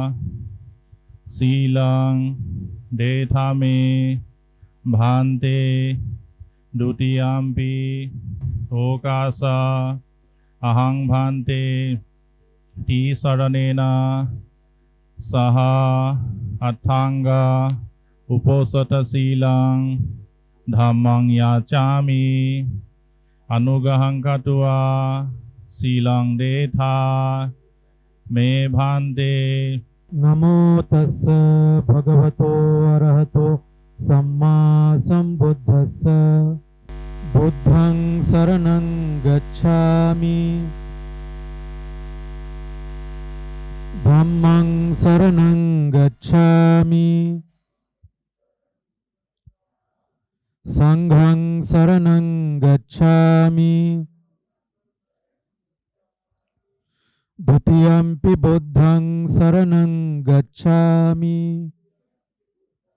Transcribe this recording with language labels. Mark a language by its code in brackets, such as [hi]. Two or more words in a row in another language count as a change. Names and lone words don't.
[pi] शीलं देथामे भान्ते द्वितीयम्पि ओकाश अहं भान्ते तीसरणेना सह अथांग उपोसतशीलं धम्मं याचामि अनुगहं कृत्वा शीलं देथा मे भान्ते। नमो तस्स भगवतो अरहतो सम्मा संबुद्धस्स बुद्धं शरणं गच्छामि धम्मं शरणं गच्छामि संघं शरणं गच्छामि द्वितीयम्पि बुद्धं शरणं गच्छामि